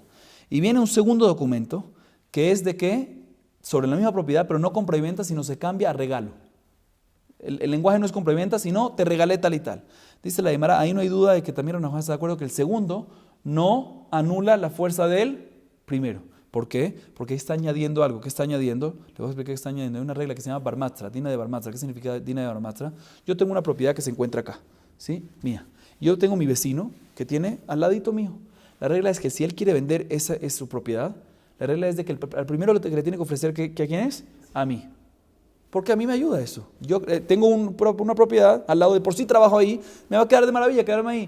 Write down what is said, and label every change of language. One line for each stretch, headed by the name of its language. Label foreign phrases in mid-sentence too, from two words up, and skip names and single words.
Spanish: Y viene un segundo documento que es de que, sobre la misma propiedad, pero no compra y venta, sino se cambia a regalo. El lenguaje no es compra y venta, sino te regalé tal y tal. Dice la Gemara, ahí no hay duda de que también Rav Nachman está de acuerdo que el segundo no anula la fuerza del primero. ¿Por qué? Porque ahí está añadiendo algo. ¿Qué está añadiendo? Le voy a explicar qué está añadiendo. Hay una regla que se llama
Aramaic: bar matzra, dina de bar matzra.
Spanish: ¿Qué significa
Aramaic: dina de bar matzra?
Spanish: Yo tengo una propiedad que se encuentra acá, ¿sí? Mía. Yo tengo mi vecino que tiene al ladito mío. La regla es que si él quiere vender esa es su propiedad, la regla es de que al primero que le tiene que ofrecer, ¿que a quién es? A mí. Porque a mí me ayuda eso. Yo tengo una propiedad al lado de por sí trabajo ahí, me va a quedar de maravilla quedarme ahí.